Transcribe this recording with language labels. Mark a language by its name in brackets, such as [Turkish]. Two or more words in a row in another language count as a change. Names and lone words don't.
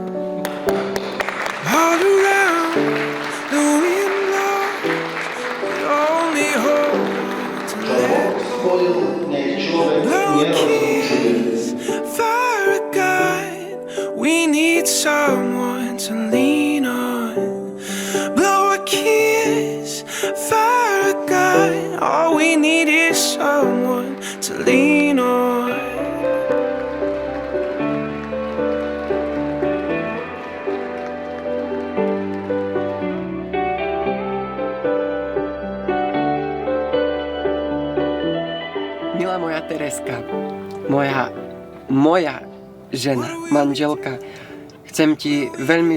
[English] All around, the wind blows, but only hold on to let blow a kiss, fire a gun, we need someone to lean on. Blow a kiss, fire a gun, all we need is someone to lean on. [Slovak] Milá moja Tereska, moja žena, manželka, chcem ti veľmi,